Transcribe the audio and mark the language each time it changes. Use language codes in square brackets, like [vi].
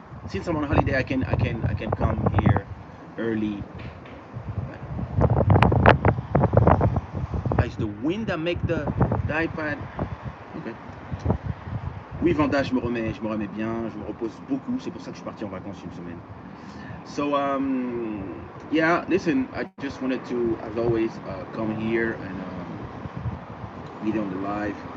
[en] Since I'm on holiday, I can come here early. It's the wind that make the iPad. Okay. [fr] Oui, Vanda, je me remets bien, je me repose beaucoup. C'est pour ça que je suis parti en vacances une semaine. [en] So yeah, listen, I just wanted to, as always, come here and meet on the live.